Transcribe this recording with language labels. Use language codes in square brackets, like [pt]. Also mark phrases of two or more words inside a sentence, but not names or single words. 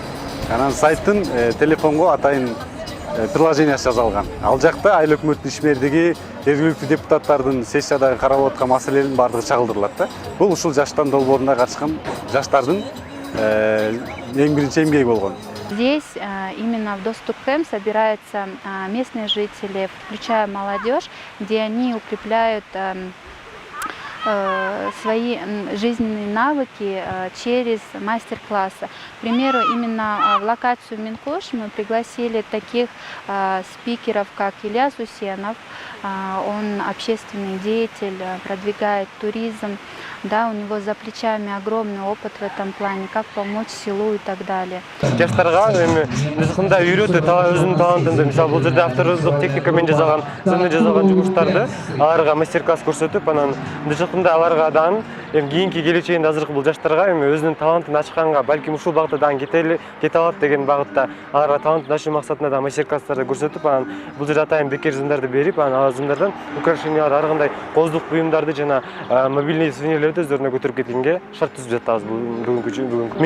[ky] Анан сайттын телефонго атайын приложениясы жасалган. Ал жакта айыл өкмөттүн ишмердиги, жергиликтүү депутаттардын сессиядагы каралып аткан маселелердин баардыгы чагылдырылат да. Бул ушул жаштан долбоорунда катышкан жаштардын эң биринчи эмгеги болгон. [ru] Здесь именно в Доступ Кэмп собираются местные жители, включая молодежь, где они укрепляют свои жизненные навыки через мастер-классы. К примеру, именно в локацию Минкош мы пригласили таких спикеров, как Илья Сусенов. Он общественный деятель, продвигает туризм. Да, у него за плечами огромный опыт в этом плане, как помочь селу и так далее. [ky] Жаштарга мында үйрөтүп, өзүнүн талантын, мисалы бул жерде автордук техника менен жасалган, жумуштарды аларга мастер-класс көрсөтүп, анан мында аларга дан кийинки келечегинде азыркы бул жаштарга өзүнүн талантын ачканга, балким ушул багытта дан кете алат деген багытта аларга талантын ачуу максатында да мастер-класстарды көрсөтүп, анан бул жерде атайын бекер зымдарды берип, анан ал зымдардан украшениялар, ар кандай коздук буюмдарды жана мобильный сувенирлерди өздөрүнө көтөрүп кеткенге шарт түзүп жатабыз бүгүнкү.